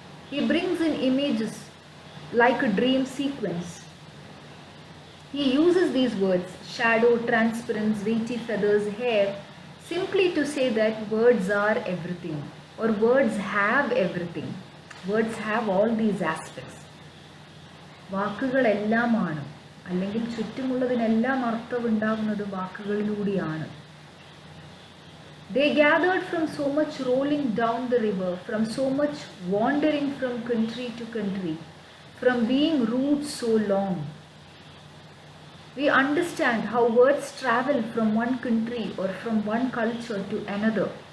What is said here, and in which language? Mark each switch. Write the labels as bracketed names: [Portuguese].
[English] He brings in images like a dream sequence. He uses these words, shadow, transparence, weighty feathers, hair, simply to say that words are everything, or words have everything. Words have all these aspects. [Malayalam] വാക്കുകളെല്ലാമാണ്, അല്ലെങ്കിൽ ചുറ്റുമുള്ളതിനെല്ലാം അർത്ഥമുണ്ടാകുന്നത് വാക്കുകളിലൂടെയാണ്. [English] They gathered from so much rolling down the river, from so much wandering from country to country, from being rooted so long. We understand how words travel from one country or from one culture to another.